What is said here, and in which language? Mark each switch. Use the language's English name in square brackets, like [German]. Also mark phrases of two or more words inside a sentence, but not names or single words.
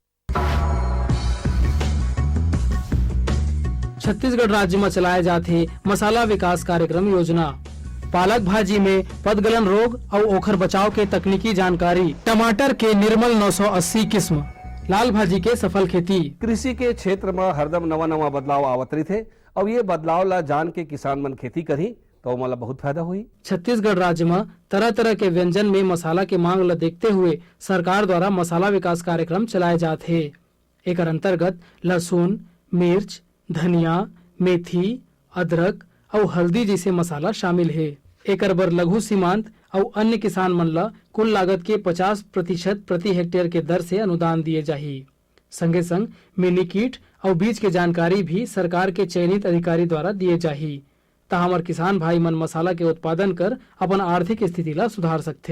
[Chhattisgarhi] छत्तीसगढ़ राज्य में चलाए जाते मसाला विकास कार्यक्रम योजना, पालक भाजी में पदगलन रोग और ओखर बचाव के तकनीकी जानकारी, टमाटर के निर्मल 980 किस्म, लाल भाजी के सफल खेती। कृषि के क्षेत्र में हरदम नवा नवा बदलाव आवत रही थे और ये बदलाव ला जान के किसान मन खेती करी तो मला बहुत फायदा हुई। छत्तीसगढ़ राज्य में तरह तरह के व्यंजन में मसाला के मांग ला देखते हुए सरकार द्वारा मसाला विकास कार्यक्रम चलाए जाते हैं। एक अंतर्गत लहसुन, मिर्च, धनिया, मेथी, अदरक और हल्दी जैसे मसाला शामिल है। एक बर लघु सीमांत और अन्य किसान मन ला कुल लागत के 50% प्रति हेक्टेयर के दर से अनुदान दिए जाही। संगे संग मिनी कीट और बीज के जानकारी भी सरकार के चयनित अधिकारी द्वारा दिए जाही, ता हमर किसान भाई मन मसाला के उत्पादन कर अपन आर्थिक स्थिति ला सुधार सकथे।